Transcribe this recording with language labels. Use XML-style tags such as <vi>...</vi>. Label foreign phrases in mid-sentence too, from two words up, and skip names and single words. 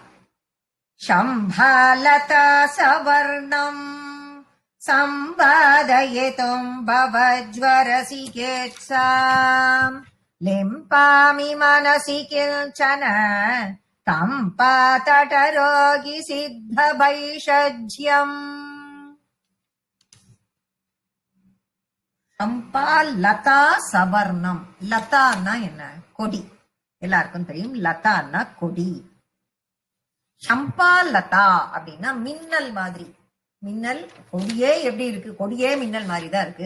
<sa>शम्भालता सवर्णम् संवादयितुम् भवज्वरसिकेत्साम् लिम्पामि मनसि किञ्चन कम्पातटरोगि सिद्धभैषज्यम्। शम्पा लता सवर्णम्.</sa> <ta>லதான்னா என்ன? கொடி. எல்லாருக்கும் தெரியும் லதான்னா கொடி. சம்பா லதா அப்படின்னா மின்னல் மாதிரி. மின்னல் கொடியே எப்படி இருக்கு? கொடியே மின்னல் மாதிரி தான் இருக்கு.</ta>